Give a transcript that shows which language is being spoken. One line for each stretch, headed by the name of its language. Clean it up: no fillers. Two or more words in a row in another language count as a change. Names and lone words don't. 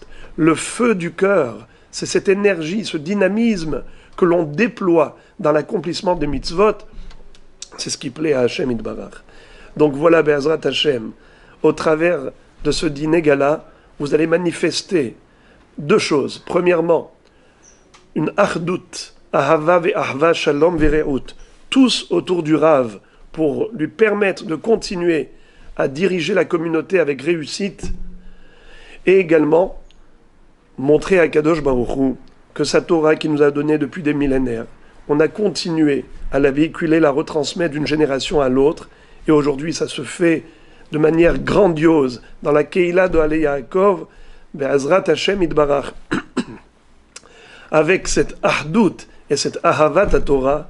French: Le feu du cœur, c'est cette énergie, ce dynamisme que l'on déploie dans l'accomplissement des mitzvot. C'est ce qui plaît à
Hebrew: השם יתברך.
French: Donc voilà,
Hebrew: בעזרת השם,
French: au travers de ce dîner gala, vous allez manifester deux choses. Premièrement, une
Hebrew: אחדות, אהבה ואחוה שלום ורעות,
French: tous autour du Rav, pour lui permettre de continuer à diriger la communauté avec réussite, et également montrer à Kadosh Baruch Hu que sa Torah qui nous a donné depuis des millénaires, on a continué à la véhiculer, la retransmettre d'une génération à l'autre, et aujourd'hui ça se fait de manière grandiose dans la Kehila de Alei Yaakov,
Hebrew: בעזרת השם יתברך,
French: avec cette ahdout et cette ahavat à Torah.